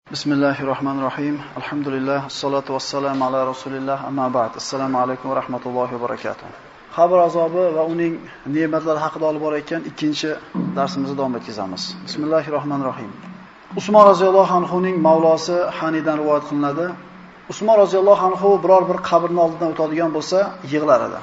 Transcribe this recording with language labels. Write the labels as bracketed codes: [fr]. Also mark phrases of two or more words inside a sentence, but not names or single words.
[ar] بسم الله الرحمن الرحيم. الحمد لله، الصلاة والسلام على رسول الله، أما بعد. السلام عليكم ورحمة الله وبركاته. [uz] Qabr azobi va uning ne'matlari haqida olib borayotgan ikkinchi darsimizni davom etkazamiz. Bismillahirrahmanirrahim. Usmon [ar] رضي الله عنه [uz] ning mavlosi Hanidan rivoyat qilinadi. Usmon [ar] رضي الله عنه [uz] biror bir qabrning oldidan o'tadigan bo'lsa, yig'lar edi.